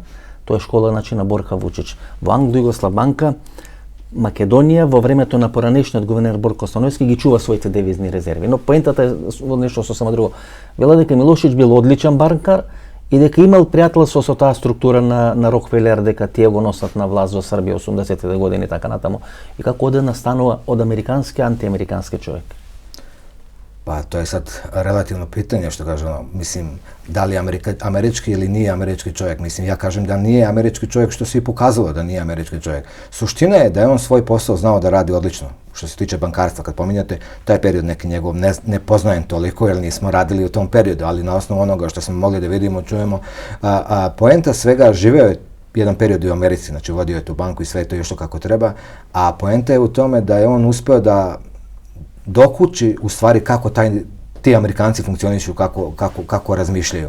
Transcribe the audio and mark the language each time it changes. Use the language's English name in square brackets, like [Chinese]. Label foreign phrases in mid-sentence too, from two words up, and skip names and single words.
[Macedonian] Тоа е школа на Борка Вучич. Во Англо-Југославбанка Македонија во времето на поранешниот гувернер Борко Становски ги чува своите девизни резерви. Но поентата е нешто сосема друго. Вела дека Милошевиќ бил одличен банкар и дека имал пријателство со таа структура на Рокфелер, дека тие го носат на власт во Србија 80-те години и така натаму. И како одеднаш станува од американски антиамерикански човек. [Serbian] Pa to je sad relativno pitanje, što kaže ono, mislim, da li je američki ili nije američki čovjek. Mislim, ja kažem da nije američki čovjek, što se i pokazalo da nije američki čovjek. Suština je da je on svoj posao znao da radi odlično. Što se tiče bankarstva, kad pominjate, taj period neki njegov ne poznajem toliko, jer nismo radili u tom periodu, ali na osnovu onoga što smo mogli da vidimo, čujemo, poenta svega, živeo je jedan period u Americi, znači vodio je tu banku i sve to još kako treba, a poenta je u tome da je on uspeo da dokući u stvari kako ti Amerikanci funkcionišu, kako razmišljaju.